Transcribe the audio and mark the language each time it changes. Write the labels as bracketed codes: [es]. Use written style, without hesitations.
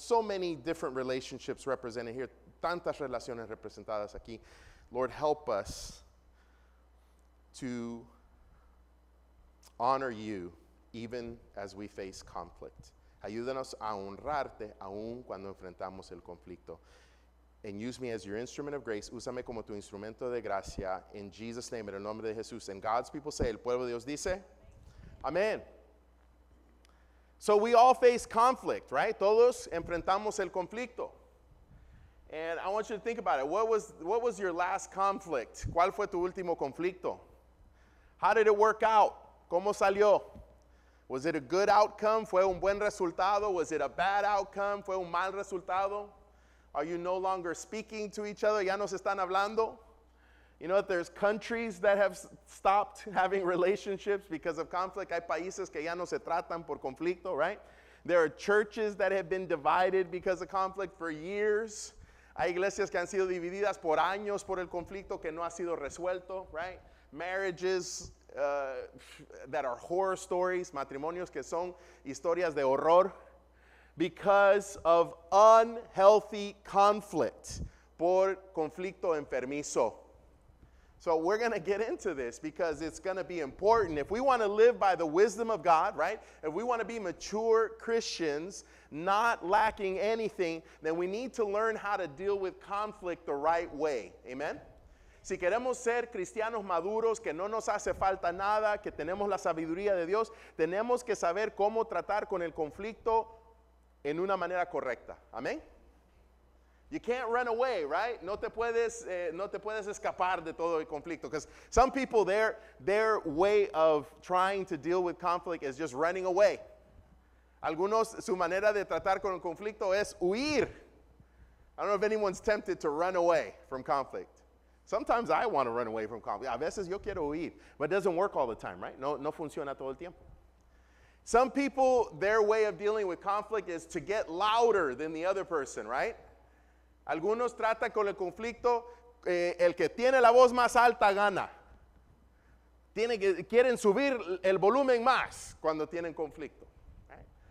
[en] So many different relationships represented here. [es] Tantas relaciones representadas aquí. [en] Lord, help us to honor you even as we face conflict. [es] Ayúdanos a honrarte aún cuando enfrentamos el conflicto. [en] And use me as your instrument of grace. [es] Úsame como tu instrumento de gracia. [en] In Jesus' name, [es] en el nombre de Jesús. [en] And God's people say, [es] el pueblo de Dios dice, [en] Amen. So we all face conflict, right? [es] Todos enfrentamos el conflicto. [en] And I want you to think about it. What was your last conflict? [es] ¿Cuál fue tu último conflicto? [en] How did it work out? [es] ¿Cómo salió? [en] Was it a good outcome? [es] ¿Fue un buen resultado? [en] Was it a bad outcome? [es] ¿Fue un mal resultado? [en] Are you no longer speaking to each other? [es] ¿Ya no se están hablando? [en] You know that there's countries that have stopped having relationships because of conflict. [es] Hay países que ya no se tratan por conflicto, [en] right? There are churches that have been divided because of conflict for years. [es] Hay iglesias que han sido divididas por años por el conflicto que no ha sido resuelto, right? [en] Marriages that are horror stories, [es] matrimonios que son historias de horror [en] because of unhealthy conflict, [es] por conflicto enfermizo. [en] So we're going to get into this because it's going to be important. If we want to live by the wisdom of God, right? If we want to be mature Christians, not lacking anything, then we need to learn how to deal with conflict the right way. Amen? [es] Si queremos ser cristianos maduros, que no nos hace falta nada, que tenemos la sabiduría de Dios, tenemos que saber cómo tratar con el conflicto en una manera correcta. Amén. [en] You can't run away, right? [es] No te puedes escapar de todo el conflicto. [en] Because some people, their way of trying to deal with conflict is just running away. [es] Algunos, su manera de tratar con el conflicto es huir. [en] I don't know if anyone's tempted to run away from conflict. Sometimes I want to run away from conflict. [es] A veces yo quiero huir. [en] But it doesn't work all the time, right? [es] No funciona todo el tiempo. [en] Some people, their way of dealing with conflict is to get louder than the other person, right? [es] Algunos tratan con el conflicto, el que tiene la voz más alta gana. Quieren subir el volumen más cuando tienen conflicto. [en] Right?